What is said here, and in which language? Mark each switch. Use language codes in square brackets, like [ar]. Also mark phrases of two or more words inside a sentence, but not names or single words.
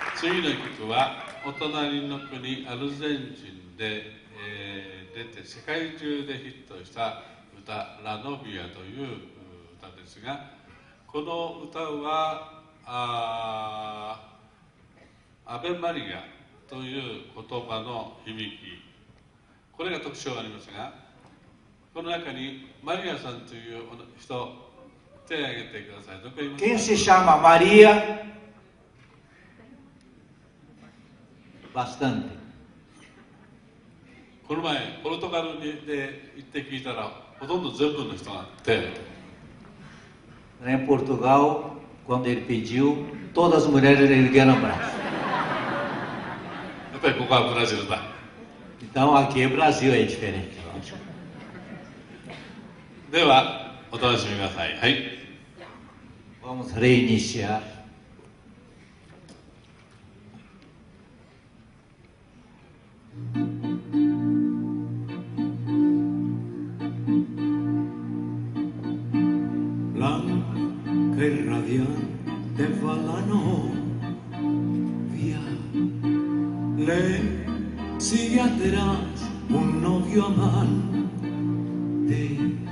[ja] 次の曲はお隣の国アルゼンチンで、出て世界中でヒットした歌「ラノビア」という歌ですが、この歌はアベマリアという言葉の響き、これが特徴がありますが、この中にマリアさんという人、手を挙げてください。どこ言いますか？ [pt] Quem se chama Maria? Bastante. [ja] この前ポルトガルで行って聞いたら、ほとんど全部の人が手を挙げて。 [pt] Em Portugal, quando ele pediu, todas as mulheres ergueram o braço. [ja] やっぱりここはブラジルだ。 [pt] Então aqui o Brasil é diferente, lógico. [ja] ではお楽しみください。はい。 [pt] Vamos reiniciar. [es] Blanca y radiante va la novia, le sigue atrás un novio amante,